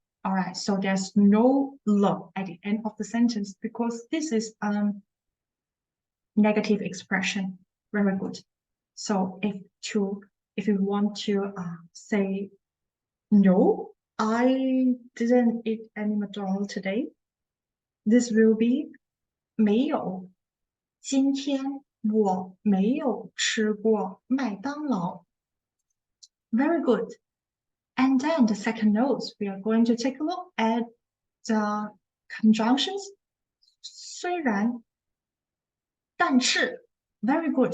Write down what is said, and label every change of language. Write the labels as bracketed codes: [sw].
[en] All right, so there's no le at the end of the sentence because this is a negative expression. Very good. So if you want to say no, I didn't eat any McDonald's today, this will be 没有。 [zh] 今天我没有吃过麦当劳。 [en] Very good. And then the second note, we are going to take a look at the conjunctions. 虽然，但是 Very good.